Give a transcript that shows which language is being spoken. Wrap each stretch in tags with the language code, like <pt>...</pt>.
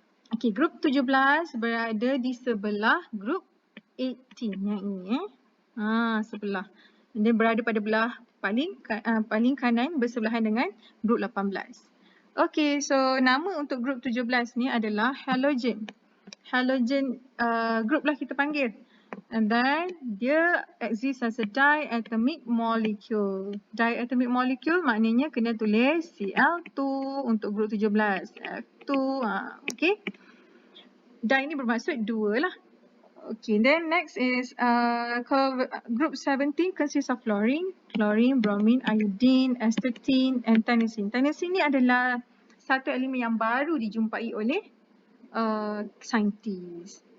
<ms>Okay, group 17 berada di sebelah group 18 yang ini sebelah. And then berada pada belah paling kanan bersebelahan dengan group 18. Okay, so nama untuk group 17 ni adalah halogen. Halogen group lah kita panggil.</ms> <en>And then dia exist as a diatomic molecule.</en> <ms>Diatomic molecule maknanya kena tulis Cl2 untuk group 17. F2, okay. Di ni bermaksud dua lah.</ms> <en>Okay, then next is group 17 consists of fluorine, bromine, iodine, astatine and tennessine.</en> <ms>Tennessine ni adalah satu elemen yang baru dijumpai oleh saintis.</ms>